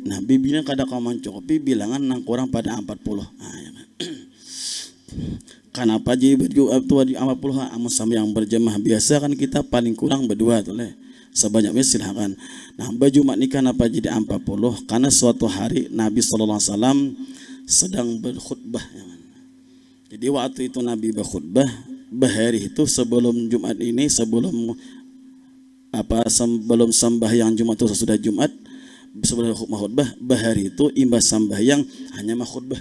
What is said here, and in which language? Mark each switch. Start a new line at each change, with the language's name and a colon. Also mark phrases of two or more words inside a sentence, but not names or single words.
Banjar: Nah, bibini kadang kau mencukupi bilangan nang kurang pada 40. Nah, ya kan? Kenapa jadi berjumat tu di 40 amun sama yang berjamaah biasa kan kita paling kurang berdua tu leh. Sebanyaknya silakan. Nah, berjumat ni kenapa jadi 40? Karena suatu hari Nabi
Arabic: sallallahu alaihi wasallam
Banjar: sedang berkhutbah. Jadi waktu itu Nabi berkhutbah, bahari itu sebelum Jumat ini, sebelum sembahyang Jumat itu sesudah Jumat, sebelum khutbah, bahari itu imbas sembahyang hanya khutbah.